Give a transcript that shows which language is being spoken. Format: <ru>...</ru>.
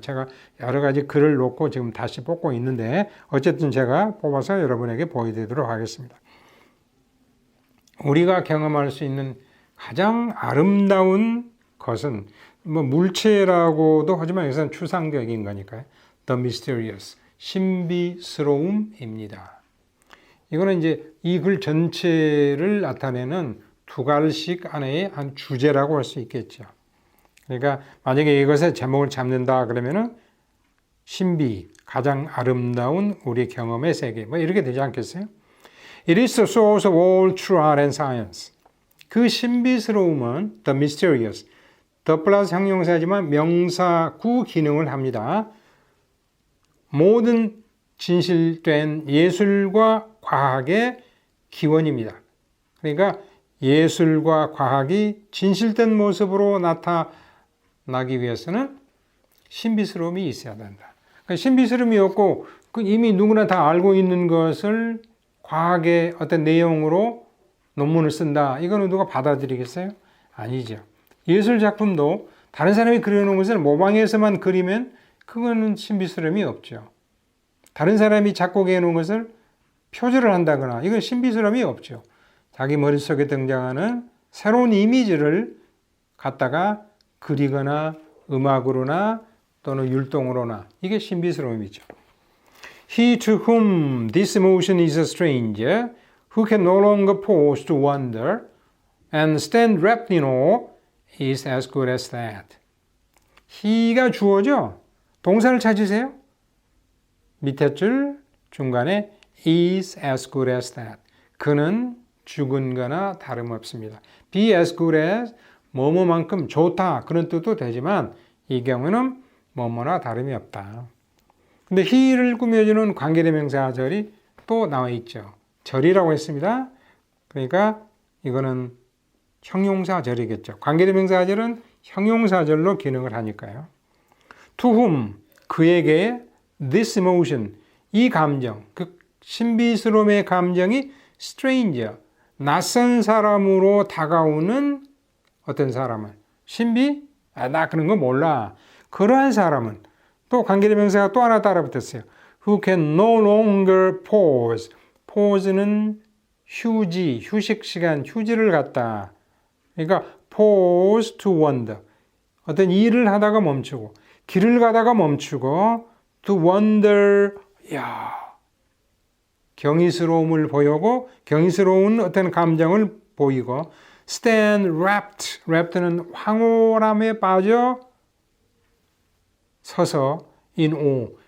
<ko>제가 여러 가지 글을 놓고 지금 다시 뽑고 있는데 어쨌든 제가 뽑아서 여러분에게 보여드리도록 하겠습니다. 우리가 경험할 수 있는 가장 아름다운 것은 뭐 물체라고도 하지만 여기서는 추상적인 거니까요.</ko> <en>The mysterious,</en> <ko>신비스러움입니다. 이거는 이제 이 글 전체를 나타내는 두 갈씩 안에 한 주제라고 할 수 있겠죠. 그러니까 만약에 이것의 제목을 잡는다 그러면은 신비, 가장 아름다운 우리 경험의 세계, 뭐 이렇게 되지 않겠어요?</ko> <en>It is the source of all true art and science.</en> <ko>그 신비스러움은</ko> <en>the mysterious, the</en> <ko>플러스 형용사지만 명사구 기능을 합니다. 모든 진실된 예술과 과학의 기원입니다. 그러니까 예술과 과학이 진실된 모습으로 나타나기 위해서는 신비스러움이 있어야 된다. 그러니까 신비스러움이 없고 이미 누구나 다 알고 있는 것을 과학의 어떤 내용으로 논문을 쓴다. 이거는 누가 받아들이겠어요? 아니죠. 예술 작품도 다른 사람이 그려놓은 것을 모방해서만 그리면 그거는 신비스러움이 없죠. 다른 사람이 작곡해 놓은 것을 표절을 한다거나 이건 신비스러움이 없죠. 자기 머릿속에 등장하는 새로운 이미지를 갖다가 그리거나 음악으로나 또는 율동으로나 이게 신비스러움이죠.</ko> <en>He to whom this emotion is a stranger, who can no longer pause to wonder and stand wrapped in awe, is as good as that.</en> <ko>he가 주어죠. 동사를 찾으세요. 밑에 줄 중간에</ko> <en>is as good as that.</en> <ko>그는 죽은 거나 다름없습니다.</ko> <en>be as good as</en> <ko>뭐뭐만큼 좋다 그런 뜻도 되지만 이 경우는 뭐뭐나 다름이 없다. 근데 he를 꾸며주는 관계대명사절이 또 나와 있죠. 절이라고 했습니다. 그러니까 이거는 형용사절이겠죠. 관계대명사절은 형용사절로 기능을 하니까요.</ko> <en>To whom</en> <ko>그에게</ko> <en>this emotion</en> <ko>이 감정 그 신비스러움의 감정이 stranger 낯선 사람으로 다가오는 어떤 사람은 신비? 나 그런 거 몰라. 그러한 사람은 또 관계대명사가 또 하나 따라 붙었어요.</ko> <en>Who can no longer pause.</en> <ko>pause는 휴지, 휴식 시간, 휴지를 갖다. 그러니까</ko> <en>pause to wonder.</en> <ko>어떤 일을 하다가 멈추고 길을 가다가 멈추고</ko> <en>to wonder.</en> <ko>야, 경이스러움을 보이고 경이스러운 어떤 감정을 보이고</ko> <en>stand wrapped.</en> <ko>wrapped는 황홀함에 빠져 서서</ko> <en>in awe.</en>